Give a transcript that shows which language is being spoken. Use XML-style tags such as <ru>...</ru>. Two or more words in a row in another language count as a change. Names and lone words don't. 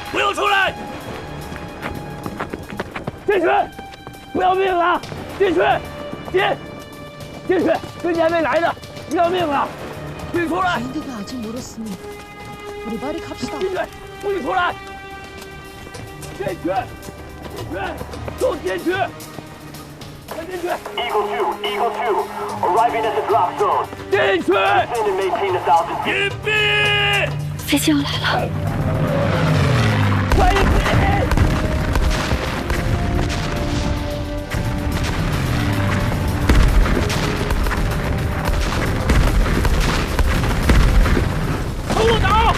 <zh>交出来！进去！不要命了！进去！进去！跟你还没来呢，不要命了！你出来！</zh> <ko>비행기가 아직 멀었으니 우리 빨리 갑시다.</ko> <zh>进去！不许出来！进去！都进去！快进去</zh> <en>Eagle 2, arriving at the drop zone.</en> <zh>进去！</zh> <en>Descend and maintain the 1000 feet.</en> <zh>隐蔽！飞机要来了！快隐蔽！冲我打！</zh>